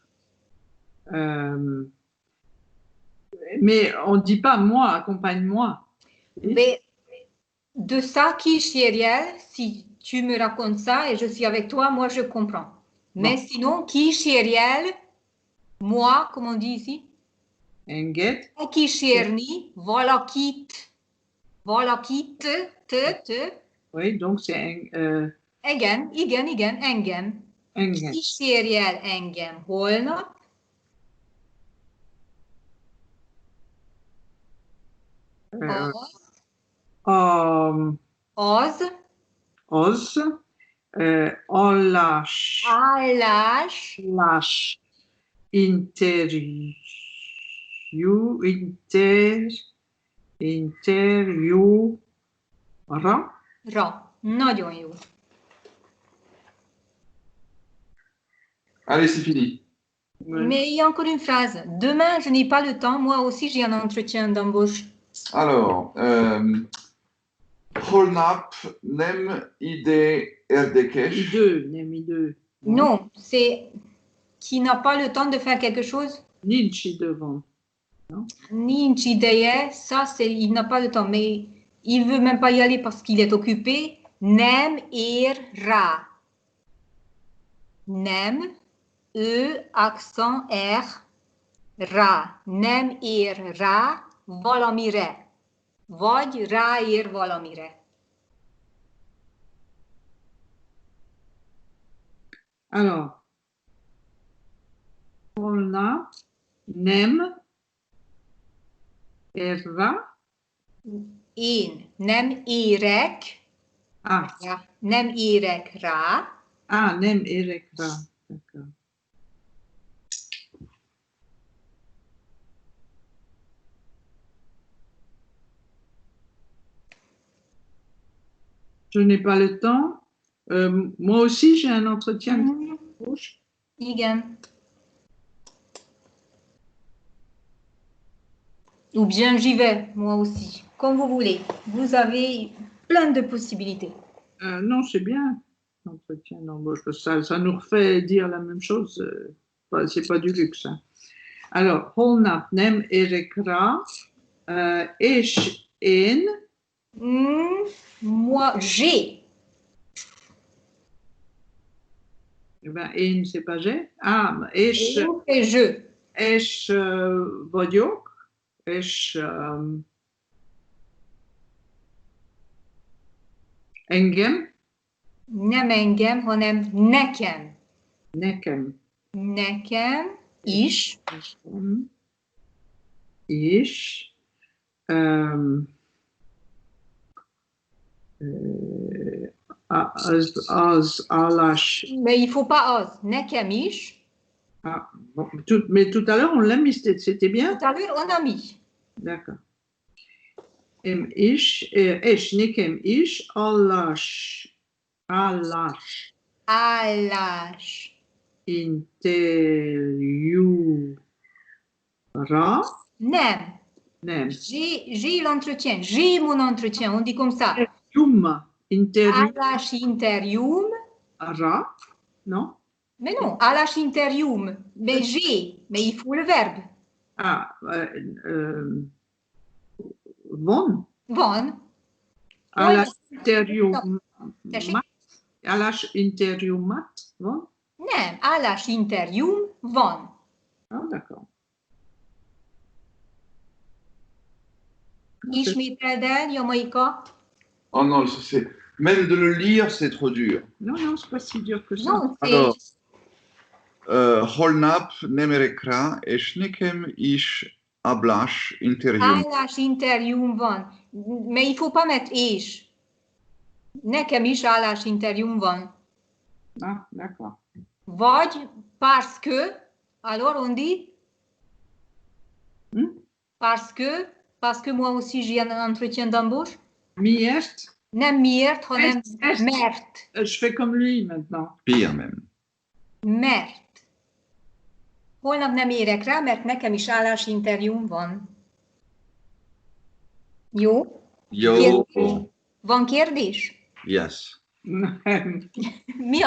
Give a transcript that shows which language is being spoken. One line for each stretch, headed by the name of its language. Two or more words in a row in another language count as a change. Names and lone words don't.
French: Mais on ne dit pas moi, accompagne-moi. Mais de ça, kísérjél, si tu me racontes ça et je suis avec toi, moi je comprends. Mais Bon. sinon, kísérjél, moi, comme on dit ici,
Hungarian: Enged. kísérni, valakit, te.
French: Oui, donc c'est
Hungarian: Igen, engem. enged. Kísérjél engem holnap. Az Az. Allás. állás Interjú. Interjúra. ra. Nagyon jó.
French: Allez, c'est fini. Mais il y a encore une phrase. Demain, je n'ai pas le temps. Moi aussi, j'ai un entretien d'embauche. Alors,
Hungarian: holnap nem ide erdekes. I2, nem I2.
French: Non, c'est qui n'a pas le temps de faire quelque chose. Nincs devant.
Hungarian: Nincs ideje,
French: ça, c'est il n'a pas le temps. Mais il veut même pas y aller parce qu'il est occupé.
Hungarian: Nem ér rá. Nem, E, accent R, rá. Nem ér rá valamire. Vagy ráér valamire.
French: Alors,
Hungarian: holnap nem erra. Én nem érek
French: Ah,
Hungarian: rá. Nem érek rá. nem érek rá.
French: D'accord. Je n'ai pas le temps. Moi aussi, j'ai un entretien d'embauche.
Hungarian: Igen.
French: Ou bien j'y vais, moi aussi. Comme vous voulez. Vous avez plein de possibilités. Non, c'est bien, l'entretien d'embauche. Ça nous refait dire la même chose. C'est pas du luxe. Hein. Alors,
Hungarian: holnap nem érek rá, és én.
French: Moi, j'ai. Eh ben, én, c'est pas j'ai.
Hungarian: Ah, és,
French: Et je.
Hungarian: és vagyok, és engem. Nem engem, hanem nekem. Nekem. Nekem is. És az állás.
French: Mais il faut pas os.
Hungarian: Nekem is.
French: Ah, bon, mais tout à l'heure, on l'a mis, c'était bien? Tout à l'heure, on a mis. D'accord.
Hungarian: És nekem is állás Állás. Interjúra. Nem. Nem.
French: J'ai l'entretien. J'ai mon entretien. On dit comme ça.
Hungarian: Interjúra. Állás interjúm.
French: Non? Mais non,
Hungarian: állás interjúm.
French: Mais j'ai. Mais il faut le verbe.
Hungarian: Ah, von. Van. Állás interjúmat. Tessék? Állás interjúmat van? Nem, állás interjúm van.
French: Ah, d'accord.
Hungarian: Ismételd el, Jamaika.
French: Oh non, c'est Même de le lire, c'est trop dur. Non, c'est pas si dur que ça. Non, Alors,
Hungarian: holnap nem érekre, és nekem is ablás interjúm. állásinterjúm van.
French: Mais il faut pas mettre és.
Hungarian: Nekem is állásinterjúm van.
French: Ah, d'accord. Vagy parce que, alors on dit parce que moi aussi j'ai un entretien d'embauche.
Hungarian: Miért? Nem miért, hanem
French: Est.
Hungarian: mert.
French: Je fais comme lui maintenant. Pire même.
Hungarian: Mert. Holnap nem érek rá, mert nekem is állásinterjúm van. Jó? Yo. Kérdés? Van kérdés?
English: Yes.
Hungarian: Mi a